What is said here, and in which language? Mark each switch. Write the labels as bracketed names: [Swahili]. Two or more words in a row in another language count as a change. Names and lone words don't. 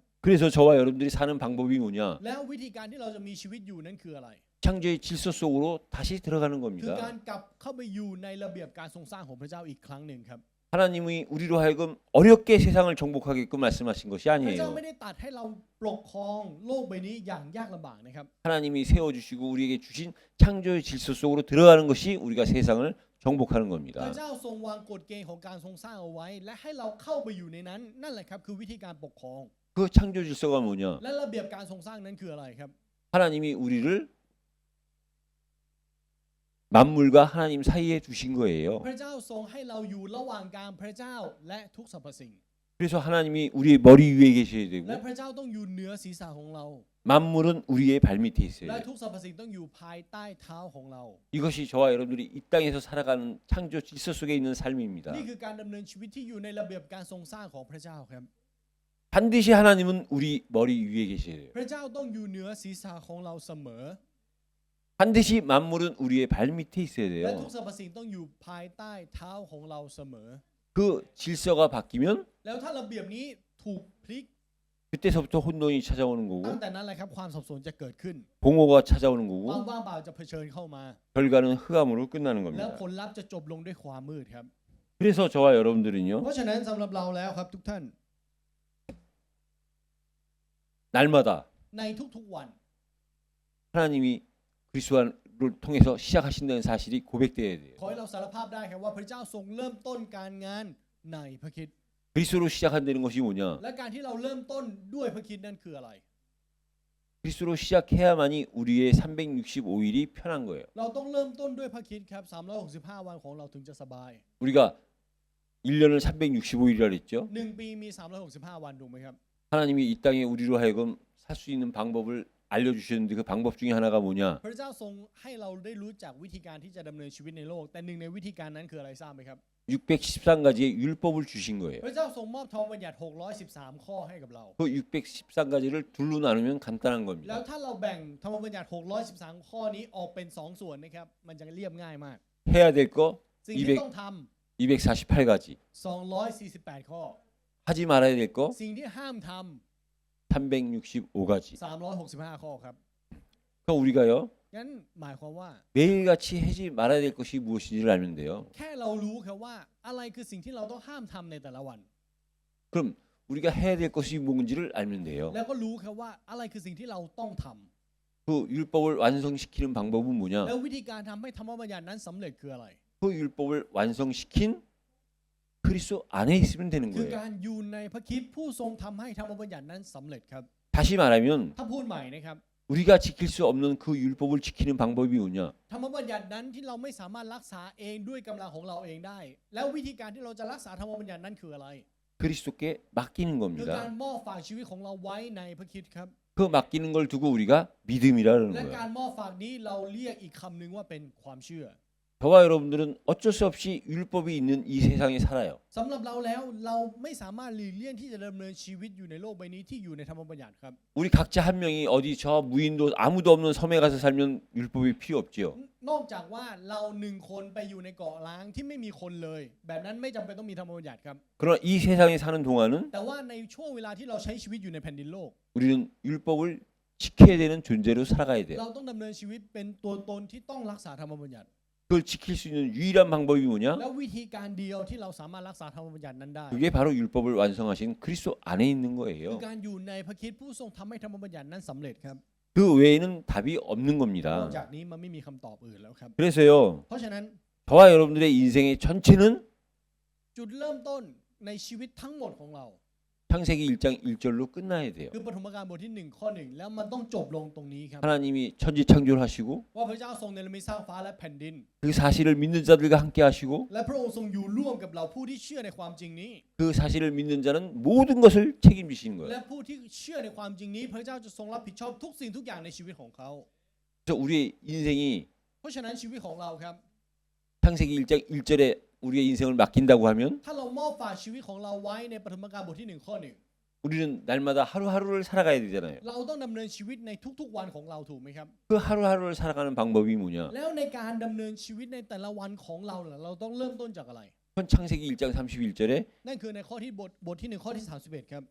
[Korean] 그래서 저와 여러분들이 사는 방법이 뭐냐? [Thai] แล้ววิธีการที่เราจะมีชีวิตอยู่นั้นคืออะไร [Korean] 창조의 질서 속으로 다시 들어가는 [Thai] คือการ [Korean] 겁니다. [Thai] กลับเข้าไปอยู่ในระเบียบการทรงสร้างของพระเจ้าอีกครั้งหนึ่งครับ [Korean] 하나님이 우리로 하여금 어렵게 세상을 정복하게끔 말씀하신 것이 [Thai] พระเจ้า [Korean] 아니에요. [Thai] ไม่ได้ตัดให้เราปกครองโลกใบนี้อย่างยากลำบากนะครับ [Korean] 하나님이 세워주시고 우리에게 주신 창조의 질서 속으로 들어가는 것이 우리가 세상을 정복하는 [Thai] พ [Korean] 겁니다. [Thai] ระเจ้าทรงวางกฎเกณฑ์ของการทรงสร้างเอาไว้ และให้เราเข้าไปอยู่ในนั้นนั่นแหละครับคือวิธีการปกครอง [Korean] 그 창조 질서가 뭐냐? [Thai] และระเบียบการทรงสร้างนั้นคืออะไรครับ [Korean] 하나님이 우리를 만물과 하나님 사이에 두신 거예요. [Thai] พระเจ้าทรงให้เราอยู่ระหว่างกลางพระเจ้าและทุกสรรพสิ่ง [Korean] 그래서 하나님이 우리의 머리 위에 계셔야 [Thai] และ [Korean] 되고 [Thai] พระเจ้าต้องอยู่เหนือศีรษะของเรา [Korean] 만물은 우리의 발 밑에 [Thai] และ [Korean] 있어요. [Thai] ทุกสรรพสิ่งต้องอยู่ภายใต้เท้าของเรา [Korean] 이것이 저와 여러분들이 이 땅에서 살아가는 창조 질서 속에 있는 삶입니다. [Thai] นี่คือการดำเนินชีวิตที่อยู่ในระเบียบการทรงสร้างของพระเจ้าครับ [Korean] 반드시 하나님은 우리 머리 위에 계셔야 돼요. [Thai] พระเจ้าต้องอยู่เหนือศีรษะของเราเสมอ [Korean] 반드시 만물은 우리의 발 밑에 있어야 [Thai] และทุ [Korean] 돼요. [Thai] กสรรพสิ่งต้องอยู่ภายใต้เท้าของเราเสมอ [Korean] 그 질서가 바뀌면 [Thai] แล้วถ้าระเบียบนี้ถูกพลิก [Korean] 그때서부터 혼돈이 찾아오는 [Thai] ตั้ง [Korean] 거고 [Thai] แต่นั้นแหละครับความสับสนจะเกิดขึ้น [Korean] 공허가 찾아오는 [Thai] ความ [Korean] 거고 [Thai] ว่างเปล่าจะเผชิญเข้ามา [Korean] 결과는 흑암으로 끝나는 [Thai] แล้ว [Korean] 겁니다. [Thai] ผลลัพธ์จะจบลงด้วยความมืดครับ [Korean] 그래서 저와 여러분들은요 [Thai] เพราะฉะนั้นสำหรับเราแล้วครับทุกท่าน [Korean] 날마다 [Thai] ในทุกๆวัน [Korean] 하나님이 그리스도를 통해서 시작하신다는 사실이 고백되어야 돼요. [Thai] ขอให้เราสารภาพได้ครับว่าพระเจ้าทรงเริ่มต้นการงานในพระคริสต์ [Korean] 그리스도로 시작한다는 것이 뭐냐? [Thai] และการที่เราเริ่มต้นด้วยพระคริสต์นั่นคืออะไร [Korean] 그리스도로 시작해야만이 우리의 365일이 편한 거예요. [Thai] เราต้องเริ่มต้นด้วยพระคริสต์ครับ365 วันของเราถึงจะสบาย [Korean] 우리가 1년을 365일이라 그랬죠. [Thai] 1 ปีมี 365 วันถูกไหมครับ [Korean] 하나님이 이 땅에 우리로 하여금 살 수 있는 방법을 알려주셨는데 그 방법 중에 하나가 뭐냐? [Thai] พระเจ้าทรงให้เราได้รู้จักวิธีการที่จะดำเนินชีวิตในโลก แต่หนึ่งในวิธีการนั้นคืออะไรทราบไหมครับ [Korean] 613가지의 율법을 주신 거예요. [Thai] พระเจ้าทรงมอบธรรมบัญญัติ613 ข้อให้กับเรา [Korean] 그 613가지를 둘로 나누면 간단한 [Thai] แล้ว [Korean] 겁니다. [Thai] ถ้าเราแบ่งธรรมบัญญัติ613 ข้อนี้ออกเป็น 2 ส่วนนะครับมันจะเรียบง่ายมาก [Korean] 해야 될 거 [Thai] สิ่งที่ต้องท [Korean] 248가지, [Thai] ำ248 ข้อ [Korean] 하지 말아야 될 거 [Thai] สิ่งที่ห้ามท [Korean] 365가지. [Thai] ำ365 ข้อครับ [Korean] 그러니까 우리가요 [Thai] งั้นหมายความว่า [Korean] 매일같이 하지 말아야 될 것이 무엇인지를 알면 돼요. [Thai] แค่เรารู้ครับว่าอะไรคือสิ่งที่เราต้องห้ามทำในแต่ละวัน [Korean] 그럼 우리가 해야 될 것이 뭔지를 알면 돼요. [Thai] แล้วก็รู้ครับว่าอะไรคือสิ่งที่เราต้องท [Korean] 그 율법을 완성시키는 방법은 [Thai] ำ [Korean] 뭐냐? [Thai] แล้ววิธีการทำให้ธรรมบัญญัตินั้นสำเร็จคืออะไร [Korean] 그 율법을 완성시킨 그리스도 안에 있으면 되는 [Thai] คือ [Korean] 거예요. [Thai] การอยู่ในพระคริสต์ผู้ทรงทำให้ธรรมบัญญัตินั้นสำเร็จครับ [Korean] 다시 말하면 [Thai] ถ้าพูดใหม่นะครับ [Korean] 우리가 지킬 수 없는 그 율법을 지키는 방법이 뭐냐? [Thai] ธรรมบัญญัตินั้นที่เราไม่สามารถรักษาเองด้วยกำลังของเราเองได้ แล้ววิธีการที่เราจะรักษาธรรมบัญญัตินั้นคืออะไร [Korean] 그리스도께 맡기는 [Thai] คือการ [Korean] 겁니다. [Thai] มอบฝากชีวิตของเราไว้ในพระคริสต์ครับ [Korean] 그 맡기는 걸 두고 우리가 믿음이라 [Thai] และ [Korean] 그러는 [Thai] การ [Korean] 거예요. [Thai] มอบฝากนี้เราเรียกอีกคำหนึ่งว่าเป็นความเชื่อ [Korean] 저와 여러분들은 어쩔 수 없이 율법이 있는 이 세상에 살아요. [Thai] สำหรับเราแล้วเราไม่สามารถหลีกเลี่ยงที่จะดำเนินชีวิตอยู่ในโลกใบนี้ที่อยู่ในธรรมบัญญัติครับ [Korean] 우리 각자 한 명이 어디 저 무인도 아무도 없는 섬에 가서 살면 율법이 필요 없지요. [Thai] นอกจากว่าเราหนึ่งคนไปอยู่ในเกาะล้างที่ไม่มีคนเลย แบบนั้นไม่จำเป็นต้องมีธรรมบัญญัติครับ [Korean] 그러나 이 세상에 사는 동안은 [Thai] แต่ว่าในช่วงเวลาที่เราใช้ชีวิตอยู่ในแผ่นดินโลก [Korean] 우리는 율법을 지켜야 되는 존재로 살아가야 돼요. [Thai] เราต้องดำเนินชีวิตเป็นตัวตนที่ต้องรักษาธรรมบัญญัติ [Korean] 그걸 지킬 수 있는 유일한 방법이 뭐냐? [Thai] แล้ววิธีการเดียวที่เราสามารถรักษาธรรมบัญญัตินั้นได้ [Korean] 그게 바로 율법을 완성하신 그리스도 안에 있는 [Thai] คือ [Korean] 거예요. [Thai] การอยู่ในพระคริสต์ผู้ทรงทำให้ธรรมบัญญัตินั้นสำเร็จครับ [Korean] 그 외에는 답이 없는 [Thai] นอก [Korean] 겁니다. [Thai] จากนี้มันไม่มีคำตอบอื่นแล้วครับ [Korean] 그래서요, [Thai] เพราะฉะนั้น [Korean] 저와 여러분들의 인생의 전체는 [Thai] จุดเริ่มต้นในชีวิตทั้งหมดของเรา [Korean] 창세기 1장 1절로 끝나야 돼요. [Thai] คือปฐมกาลบทที่1 ข้อ 1 แล้วมันต้องจบลงตรงนี้ครับ [Korean] 하나님이 천지 창조하시고 [Thai] ว่าพระเจ้าทรงเนรมิตสร้างฟ้าและแผ่นดิน [Korean] 그 사실을 믿는 자들과 함께 하시고 [Thai] และพระองค์ทรงอยู่ร่วมกับเราผู้ที่เชื่อในความจริงนี้ [Korean] 그 사실을 믿는 자는 모든 것을 책임지시는 [Thai] และ [Korean] 거예요. [Thai] ผู้ที่เชื่อในความจริงนี้ พระเจ้าจะทรงรับผิดชอบทุกสิ่งทุกอย่างในชีวิตของเขา [Korean] 그래서 우리의 인생이 [Thai] เพราะฉะนั้นชีวิตของเราครับ [Korean] 창세기 1장 1절에 우리의 인생을 맡긴다고 하면 [Thai] ถ้าเรามอบฝากชีวิตของเราไว้ในปฐมกาลบทที่1 ข้อ 1 [Korean] 우리는 날마다 하루하루를 살아가야 되잖아요. [Thai] เราต้องดำเนินชีวิตในทุกๆวันของเราถูกไหมครับ [Korean] 그 하루하루를 살아가는 방법이 뭐냐? [Thai] แล้วในการดำเนินชีวิตในแต่ละวันของเราล่ะเราต้องเริ่มต้นจากอะไร [Korean] 현 창세기 1장 31절에 [Thai] นั่นคือในข้อที่บทที่1 ข้อที่ 31 ครับ